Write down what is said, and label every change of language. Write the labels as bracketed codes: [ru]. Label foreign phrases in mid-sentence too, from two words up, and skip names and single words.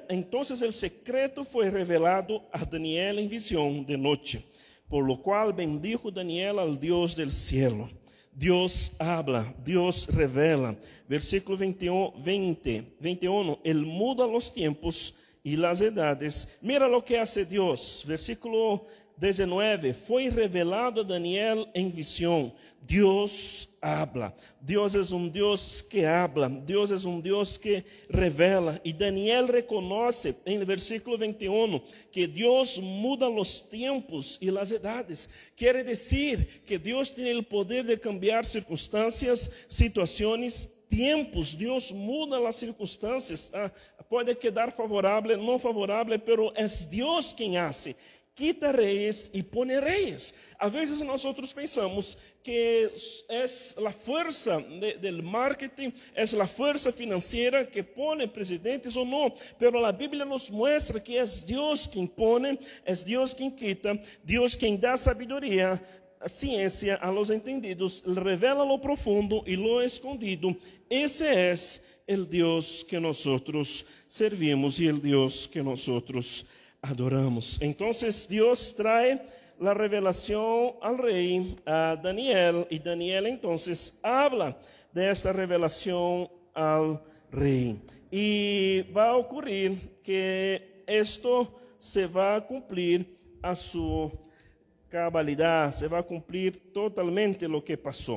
[es] Entonces el secreto fue revelado a Daniel en visión de noche, por lo cual bendijo Daniel al Dios del cielo. Dios habla, Dios revela. Versículo 21. Él muda los tiempos y las edades. Mira lo que hace Dios. Versículo 19. [pt] Foi revelado a Daniel em visão. Deus habla. Deus é Deus que habla. Deus é Deus que revela. E Daniel reconoce em versículo 21 que Deus muda os tempos e as edades. Quer dizer que Deus tem o poder de cambiar circunstâncias, situações, tempos. Deus muda as circunstâncias. Pode quedar favorável, não favorável, pero é Deus quem hace. Quita reis e pone reis. A vezes nós pensamos que é a força do marketing, é a força financeira que pone presidentes ou não. Pero a Bíblia nos mostra que é Deus quem pone, é Deus quem quita, Deus quem dá sabedoria, a ciência a [es] los entendidos, revela lo profundo [pt] e [es] lo escondido. [pt] Esse é o Deus que nós servimos e o Deus que nós adoramos. [es] Entonces Dios trae la revelación al rey, a Daniel, y Daniel entonces habla de esta revelación al rey. Y va a ocurrir que esto se va a cumplir a su cabalidad, se va a cumplir totalmente lo que pasó.